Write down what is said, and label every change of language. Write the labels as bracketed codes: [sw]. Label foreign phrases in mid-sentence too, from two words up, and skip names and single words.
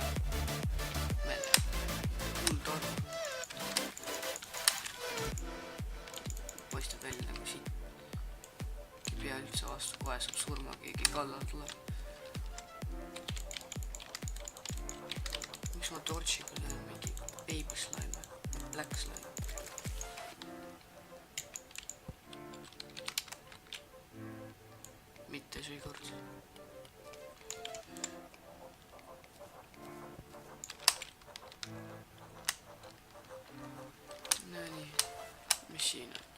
[et] Ma ei tea. Kuld on. Paistab välja nagu siit. Pea üldse vastu, kohe saab surma, keegi kallal tuleb. Miks ma torchiga lähen mingi [en] baby slime, black slime? [et] Mitte seekord. No nii, mis siin on?